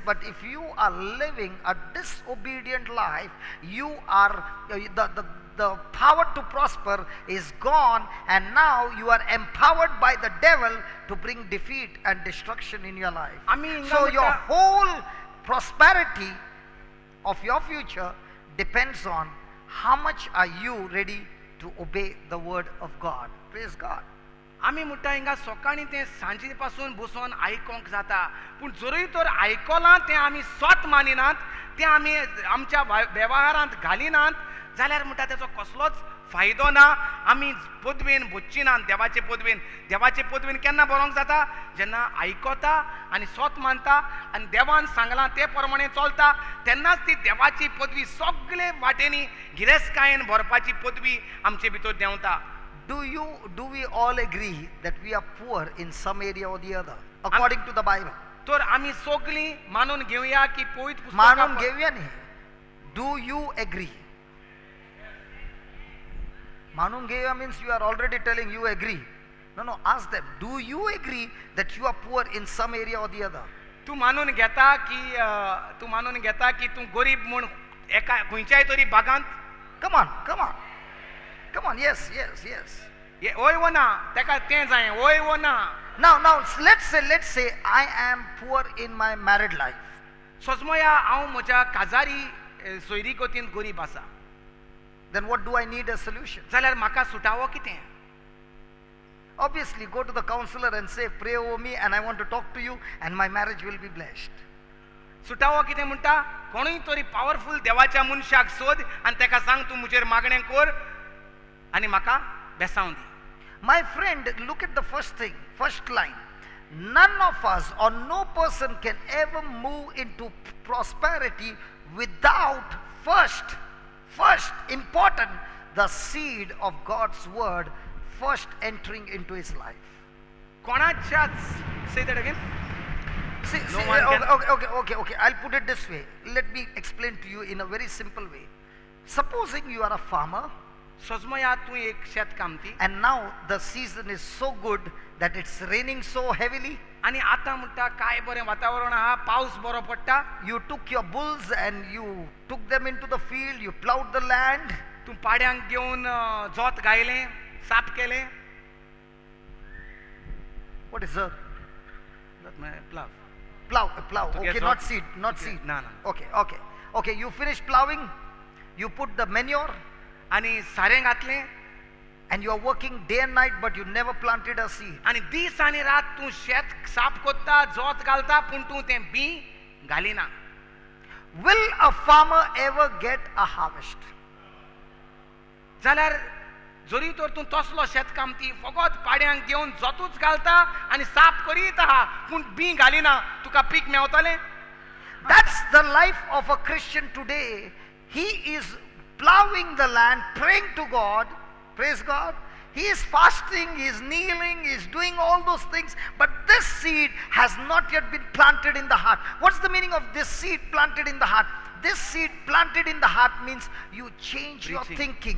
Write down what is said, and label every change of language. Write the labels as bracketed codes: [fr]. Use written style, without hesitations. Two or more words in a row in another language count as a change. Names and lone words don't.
[en] But if you are living a disobedient life, you are the power to prosper is gone, and now you are empowered by the devil to bring defeat and destruction in your life. So your whole prosperity of your future depends on how much are you ready to obey the word of God. Praise God. [kok] आमी म्हणटा हिंगा सकाळी ते सांजे पासून बसून आयकोंक जाता, पूण जरूय तर आयकलां तें आमी स्वत मानिनात, तें आमी आमच्या वेव्हारांत घालिनात, जाल्यार म्हणटा तेचो कसलोच फायदो ना. आमी पदवेन बोच्ची ना देवाचे पदवेन केन्ना बरोंक जाता? जेन्ना आयकता आनी स्वत मानता आनी देवान सांगलां ते प्रमाणे चलता, तेन्नाच ती देवाची पदवी सगळे वाटेनी गिरेस्कायेन भरपाची पदवी आमचे भितर देंवता. [en] Do we all agree that we are poor in some area or the other according to the Bible? [kok] तर आमी सगळीं मानून घेवया की पवित्र मानून पुस्तकां घेऊया न्ही. [en] Do you agree? [kok] मानून घेऊया [en] means you are already telling you agree. No, ask them. Do you agree that you are poor in some area or the other? [kok] तू मानून घेता की तू गरीब म्हूण एका खंयच्याय तरी भागांत? [en] Come on. Yes. [kok] ओय वो ना तेका तें जाय, ओय वो ना. [en] Now, let's say I am poor in my married life. [kok] सोजमोया हांव म्हज्या काजारी सोयरी कोतीन गरीब आसा, [en] Then what do I need a solution? [kok] जाल्यार म्हाका सुटावो कितें? [en] Obviously, go to the counselor and say, pray over me and I want to talk to you and my marriage will be blessed. [kok] सुटावो कितें म्हणटा? कोणूय तरी पावरफुल देवाच्या मनशाक सोद आनी तेका सांग तूं म्हजेर मागणें कर आनी म्हाका बेसांव दी. [en] My friend, look at the first line. None of us or no person can ever move into prosperity without first, important, the seed of God's word first entering into his life. कोणाच्याच, say that again. See, No one can- okay. I'll put it this way. Let me explain to you in a very simple way. Supposing you are a farmer [kok] सोजमोया तूं एक शेतकामती [en] and now the season is so good that it's raining so heavily. [kok] आनी आतां म्हणटा काय बरें वातावरण आहा, पावस बरो पडटा. [en] You took your bulls and you took them into the field, you plowed the land. [kok] तूं पाड्यांक घेवन जोत गायलें, साप केलें. [en] What is that? प्लाव. Plow. To get Okay, what? not seed. No. Okay, you finished plowing, you put the manure, [kok] आनी सारें घातलें [en] and you are working day and night, but you never planted a seed. [kok] आनी दीस आनी रात तूं शेत साफ कोत्ता, जोत घालता, पूण तूं तें बी घालिना. [en] Will a farmer ever get a harvest? [kok] जाल्यार जरी तर तूं तसलो शेतकामती फकत पाड्यांक घेवन जोतूच घालता आनी साफ करीत आहा पूण बी घालिना, तुका पीक मेवतलें? [en] That's the life of a Christian today. He is plowing the land, praying to God. Praise God. He is fasting, he is kneeling, he is doing all those things, but this seed has not yet been planted in the heart. What's the meaning of this seed planted in the heart? This seed planted in the heart means you change your thinking.